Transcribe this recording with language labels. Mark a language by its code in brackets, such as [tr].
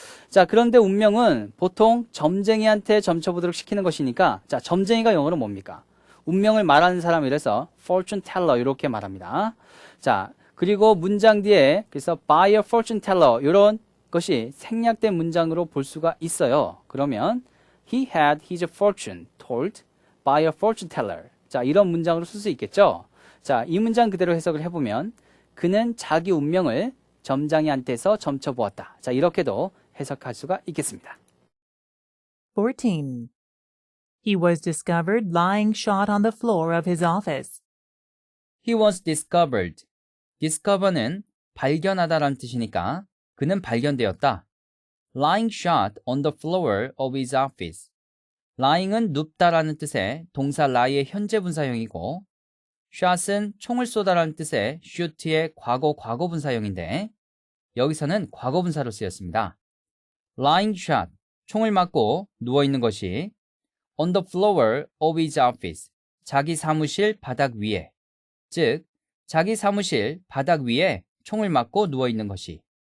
[ko] 자, 그런데 운명은 보통 점쟁이한테 점쳐보도록 시키는 것이니까 자, 점쟁이가 영어로 뭡니까? 운명을 말하는 사람이라서 fortune teller 이렇게 말합니다. 자, 그리고 문장 뒤에 그래서 [en] by a fortune teller [ko] 이런 것이 생략된 문장으로 볼 수가 있어요. 그러면 [en] He had his fortune told by a fortune teller. [ko] 자, 이런 문장으로 쓸 수 있겠죠. 자, 이 문장 그대로 해석을 해보면 그는 자기 운명을 점장이한테서 점쳐보았다. 자, 이렇게도 해석할 수가 있겠습니다. 14. [en] He was discovered lying shot on the floor of his office. He was discovered. [ko] discover는 발견하다라는 뜻이니까 그는 발견되었다. [en] lying shot on the floor of his office. [ko] lying은 눕다라는 뜻의 동사 lie의 현재 분사형이고 shot은 총을 쏘다라는 뜻의 shoot의 과거 분사형인데 여기서는 과거 분사로 쓰였습니다. [en] lying shot, [ko] 총을 맞고 누워있는 것이 [en] on the floor of his office, [ko] 자기 사무실 바닥 위에, 즉 자기 사무실 바닥 위에 총을 맞고 누워있는 것이.